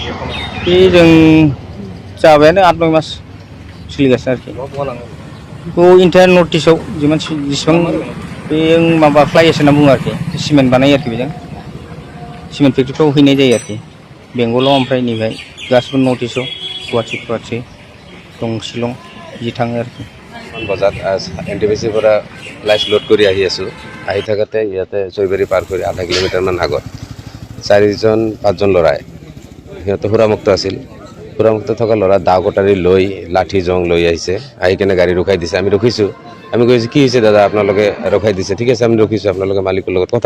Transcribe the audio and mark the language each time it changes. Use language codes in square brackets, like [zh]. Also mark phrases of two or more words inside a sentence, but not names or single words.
[brx] बे जों जाबायानो 8-9 मास सोलिगासिनो आरोखि बेखौ इन्टार नर्थ इस्टआव जेसेबां बे माबा फ्लाइस होनना बुङो आरोखि सिमेन्ट बानायो आरोखि बेजों सिमेन्ट फेक्ट्रिफ्राव हैनाय जायो आरोखि बेंगलाव ओमफ्राय नैबे गासिबो नर्थ इस्टआव गुवाहाटि दं शिलं बिदि थाङो आरोखि [as] বজাত এনটিপিচিৰ পৰা লাইচ লোড কৰি আহি আছোঁ আহি থাকোঁতে ইয়াতে চৈবাৰী পাৰ কৰি আধা কিলোমিটাৰমান আগত 4-5জন ল'ৰাই সিহঁতে সুৰামুক্ত আছিল সুৰামুক্ত থকা ল'ৰা দাও কটাৰী লৈ লাঠি জং লৈ আহিছে আহি কেনে গাড়ী ৰখাই দিছে আমি ৰখিছোঁ আমি কৈছোঁ কি হৈছে দাদা আপোনালোকে ৰখাই দিছে ঠিক আছে আমি ৰখিছোঁ আপোনালোকে মালিকৰ লগত কথা